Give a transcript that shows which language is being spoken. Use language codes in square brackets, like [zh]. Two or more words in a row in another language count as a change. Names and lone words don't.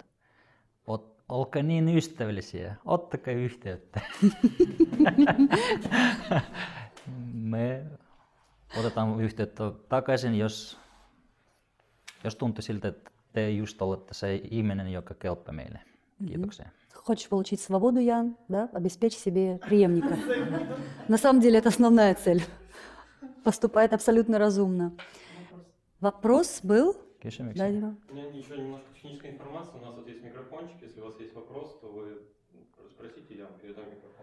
[fi] Olkaa niin ystävällisiä, ottakaa yhteyttä. Me otetaan yhteyttä takaisin, jos tuntuu siltä, että te just olette se ihminen, joka kelpaa meille. Kiitoksia. [ru] Хочешь получить свободу, Ян, да? Обеспечь себе преемника. На самом деле это основная цель. Поступает абсолютно разумно. Вопрос был? Да, Дима? У меня еще немножко технической информации. У нас вот есть микрофончик. Если у вас есть вопрос, то вы спросите, я вам передам микрофон.